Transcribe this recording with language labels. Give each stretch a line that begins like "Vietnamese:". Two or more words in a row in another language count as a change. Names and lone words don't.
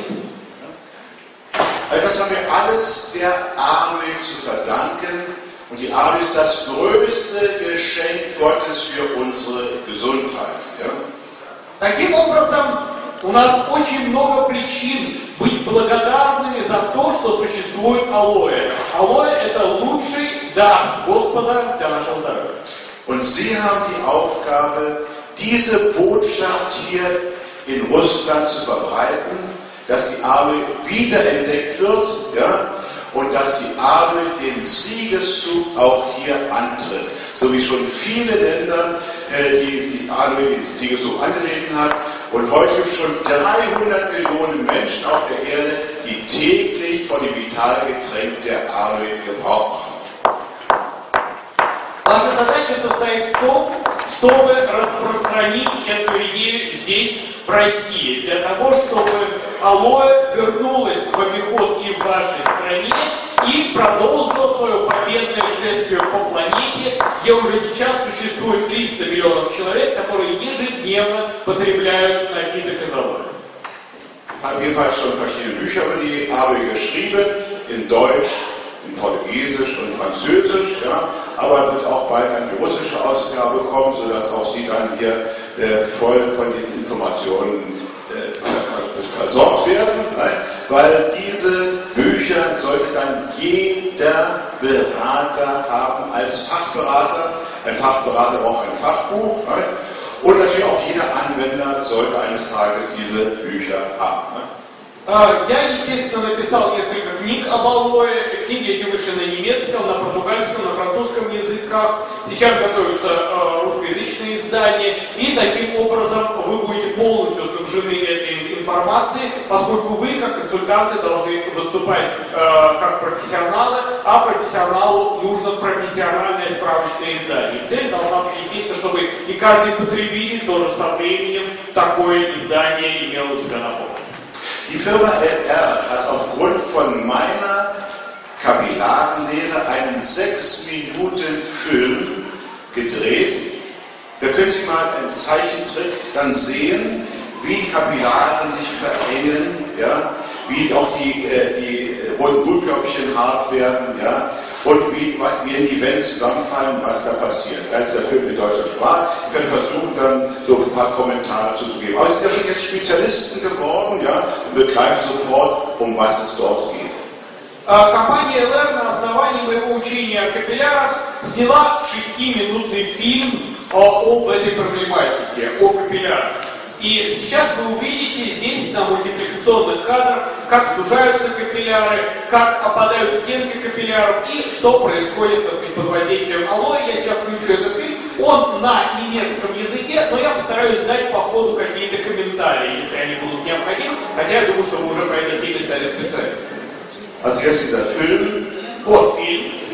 German: Also das haben wir alles der Aloe zu verdanken. Und die Aloe ist das größte Geschenk Gottes für unsere Gesundheit. Ja?
Russian: Таким образом, у нас очень много причин быть благодарными за то, что существует алоэ. Алоэ – это лучший дар Господа для нашего здоровья.
German: Und Sie haben die Aufgabe, diese Botschaft hier in Russland zu verbreiten, dass die Aloe wiederentdeckt wird, ja? Und dass die Aloe den Siegeszug auch hier antritt. So wie schon viele Länder, die Aloe den Siegeszug angetreten hat. Und heute gibt es schon 300 Millionen Menschen auf der Erde, die täglich von dem Vitalgetränk der Aloe Gebrauch machen.
Russian: Наша задача состоит в том, чтобы распространить эту идею здесь, в России, для того, чтобы алоэ вернулось в обиход и в вашей стране и продолжило свое победное шествие по планете, где уже сейчас существует 300 миллионов человек, которые ежедневно потребляют напиток из алоэ.
German: Ich habe jedenfalls schon verschiedene Bücher über die Aloe geschrieben, in Deutsch, in Portugiesisch und Französisch, ja, aber wird auch bald eine russische Ausgabe kommen, sodass auch Sie dann hier voll von den Informationen versorgt werden, ne? Weil diese Bücher sollte dann jeder Berater haben als Fachberater. Ein Fachberater braucht ein Fachbuch, ne? Und natürlich auch jeder Anwender sollte eines Tages diese Bücher haben. Ne?
Russian: Я, естественно, написал несколько книг об алоэ. Книги эти вышли на немецком, на португальском, на французском языках. Сейчас готовятся русскоязычные издания. И таким образом вы будете полностью снабжены этой информацией, поскольку вы, как консультанты, должны выступать как профессионалы, а профессионалу нужно профессиональное справочное издание. Цель должна быть, естественно, чтобы и каждый потребитель тоже со временем такое издание имел у себя на полке.
German: Die Firma LR hat aufgrund von meiner Kapillarenlehre einen 6-Minuten-Film gedreht. Da können Sie mal einen Zeichentrick dann sehen, wie Kapillaren sich verengen, ja? Wie auch die roten Blutkörbchen hart werden, ja? Und wie die Wände zusammenfallen, was da passiert. Da ist der Film in deutscher Sprache. Ich werde versuchen, dann so ein paar Kommentare zu geben. Aber Sie sind ja schon jetzt Spezialisten geworden, ja, und begreifen sofort, um was es dort geht.
Russian: Компания LR на основании моего учения о капиллярах сняла 6-минутный фильм об этой проблематике, о капиллярах. И сейчас вы увидите здесь на мультипликационных кадрах, как сужаются капилляры, как опадают стенки капилляров и что происходит, так сказать, под воздействием алоэ. Я сейчас включу этот фильм, он на немецком языке, но я постараюсь дать по ходу какие-то комментарии, если они будут необходимы, хотя я думаю, что вы уже по этой теме стали специалистами.
German: Also jetzt dieser Film.
Russian: Вот фильм.